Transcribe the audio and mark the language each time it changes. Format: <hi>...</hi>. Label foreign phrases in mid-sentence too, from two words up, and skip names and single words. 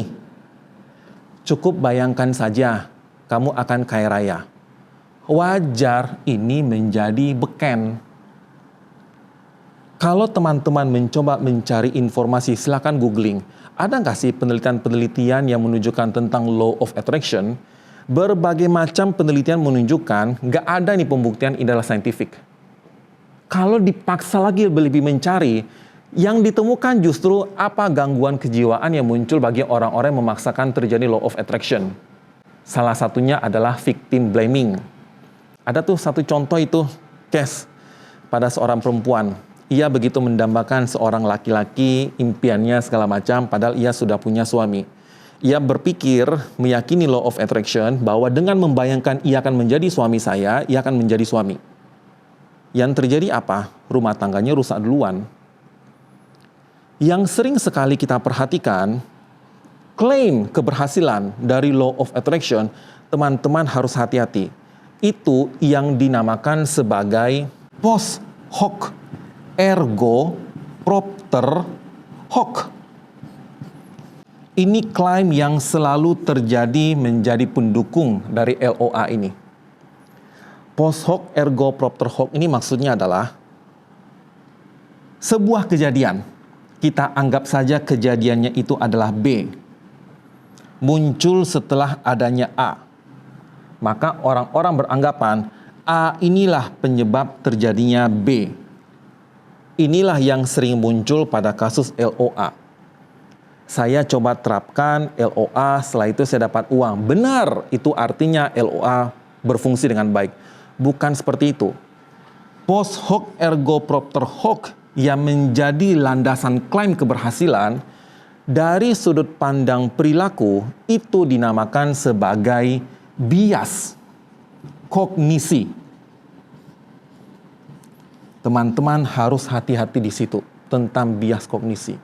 <id>Cukup bayangkan saja, kamu akan kaya raya. Wajar ini menjadi beken. Kalau teman-teman mencoba mencari informasi, silakan googling. Ada nggak sih penelitian-penelitian yang menunjukkan tentang</id> <en>law of attraction?</en> <id>Berbagai macam penelitian menunjukkan nggak ada nih pembuktian ini adalah saintifik. Kalau dipaksa lagi lebih mencari, yang ditemukan justru apa gangguan kejiwaan yang muncul bagi orang-orang yang memaksakan terjadi</id> <en>law of attraction.</en> <id>Salah satunya adalah</id> <en>victim blaming.</en> <id>Ada tuh satu contoh itu, case pada seorang perempuan. Ia begitu mendambakan seorang laki-laki, impiannya segala macam, padahal ia sudah punya suami. Ia berpikir, meyakini</id> <en>law of attraction,</en> <id>bahwa dengan membayangkan ia akan menjadi suami saya, ia akan menjadi suami. Yang terjadi apa? Rumah tangganya rusak duluan. Yang sering sekali kita perhatikan, klaim keberhasilan dari</id> <en>law of attraction,</en> <id>teman-teman harus hati-hati. Itu yang dinamakan sebagai</id> <la>post hoc ergo propter hoc.</la> <id>Ini klaim yang selalu terjadi menjadi pendukung dari LOA ini.</id> <la>Post hoc ergo propter hoc</la> <id>ini maksudnya adalah sebuah kejadian. Kita anggap saja kejadiannya itu adalah B. Muncul setelah adanya A. Maka orang-orang beranggapan A inilah penyebab terjadinya B. Inilah yang sering muncul pada kasus LOA. Saya coba terapkan LOA, setelah itu saya dapat uang. Benar, itu artinya LOA berfungsi dengan baik. Bukan seperti itu.</id> <la>Post hoc ergo propter hoc</la> <id>yang menjadi landasan klaim keberhasilan dari sudut pandang perilaku itu dinamakan sebagai bias kognisi. Teman-teman harus hati-hati di situ tentang bias kognisi.</id>